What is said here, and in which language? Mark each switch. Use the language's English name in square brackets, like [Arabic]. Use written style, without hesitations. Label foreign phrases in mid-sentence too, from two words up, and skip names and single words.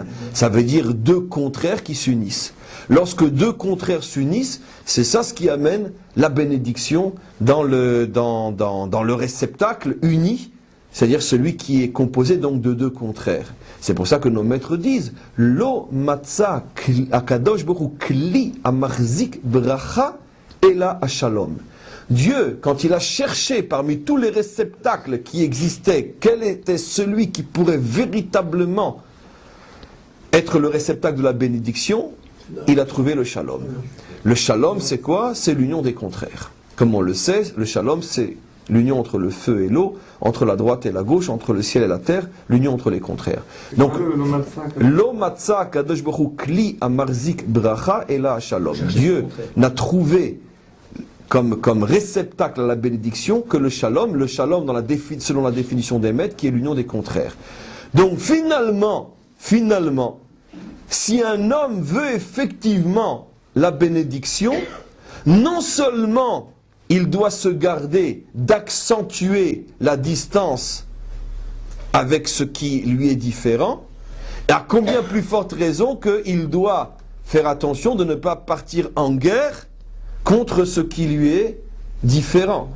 [French] Ça veut dire deux contraires qui s'unissent. Lorsque deux contraires s'unissent, c'est ça ce qui amène la bénédiction dans le réceptacle uni. c'est-à-dire celui qui est composé donc de deux contraires. C'est pour ça que nos maîtres disent [Hebrew] לא מצא הקדוש ברוך כלי מחזיק ברכה אלא השלום. [French] Dieu, quand il a cherché parmi tous les réceptacles qui existaient, quel était celui qui pourrait véritablement être le réceptacle de la bénédiction, il a trouvé le shalom. Le shalom, c'est quoi? C'est l'union des contraires. Comme on le sait, le shalom, c'est l'union entre le feu et l'eau, entre la droite et la gauche, entre le ciel et la terre, l'union entre les contraires. Donc, [Hebrew] לא מצא קדוש ברוך כלי מחזיק ברכה אלא שלום. [French] Dieu n'a trouvé comme réceptacle à la bénédiction que le shalom selon la définition des maîtres, qui est l'union des contraires. Donc finalement, si un homme veut effectivement la bénédiction, non seulement il doit se garder d'accentuer la distance avec ce qui lui est différent, et à combien plus forte raison qu'il doit faire attention de ne pas partir en guerre contre ce qui lui est différent.